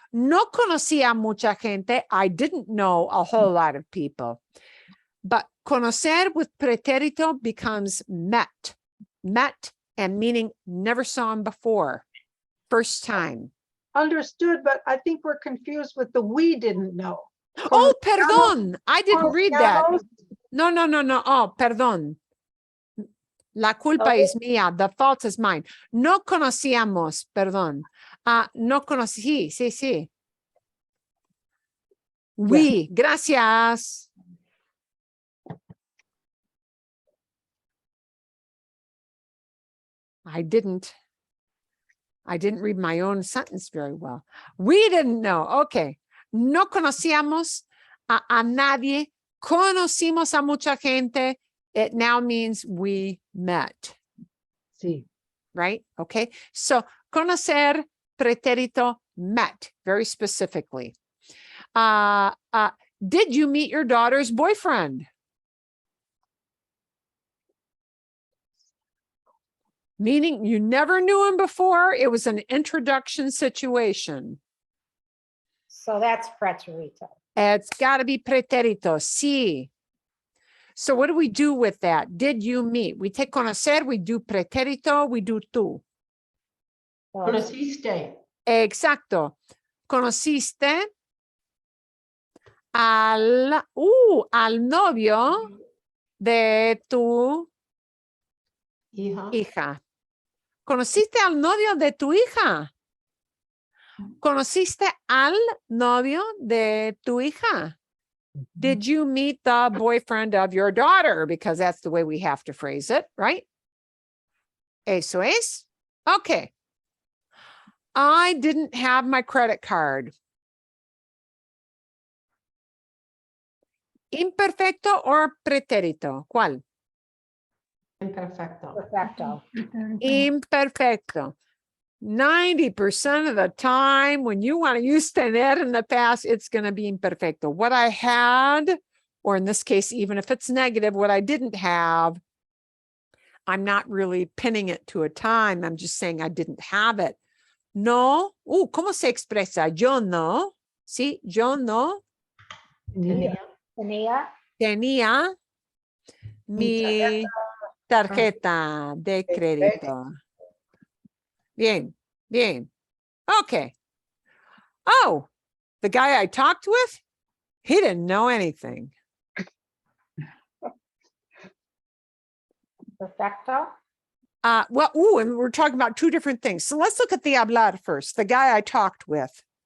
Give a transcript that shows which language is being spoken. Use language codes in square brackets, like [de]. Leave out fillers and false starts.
[es] No conocía a mucha gente. [en] I didn't know a whole lot of people. But conocer with pretérito becomes met and meaning never saw him before. First time. Understood, but I think we're confused with the we didn't know. Oh, perdón. I didn't read that. [es] Conociamos. No. Oh, perdón. La culpa [en] Okay. [es] es mía. [en] The fault is mine. [es] No conocíamos, perdón. No conocí, sí. Oui, gracias. [en] I didn't read my own sentence very well. We didn't know. Okay. [es] No conocíamos a nadie. Conocimos a mucha gente. [en] It now means we met. [es] Sí. [en] Right? Okay. So conocer, pretérito, met, very specifically. Did you meet your daughter's boyfriend? Meaning you never knew him before. It was an introduction situation. So that's preterito. It's got to be pretérito. Sí. So what do we do with that? Did you meet? We take conocer, we do pretérito, we do tú. So [es] Conociste. Exacto. Conociste al novio de tu hija. ¿Conociste al novio de tu hija? ¿Conociste al novio de tu hija? [en] Did you meet the boyfriend of your daughter? Because that's the way we have to phrase it, right? [es] Eso es. [en] Okay. I didn't have my credit card. [es] Imperfecto or pretérito? ¿Cuál? Imperfecto. perfecto. Imperfecto. [en] 90% of the time when you want to use tener in the past, it's going to be imperfecto. What I had, or in this case, even if it's negative, what I didn't have, I'm not really pinning it to a time. I'm just saying I didn't have it. [es] No. ¿Cómo se expresa? Yo no. Sí, yo no Tenía. Tenía. tenía mi tarjeta de crédito. Bien. Okay. [en] Oh, the guy I talked with, he didn't know anything. [es] Perfecto. [en] And we're talking about two different things. So let's look at the hablar first, the guy I talked with.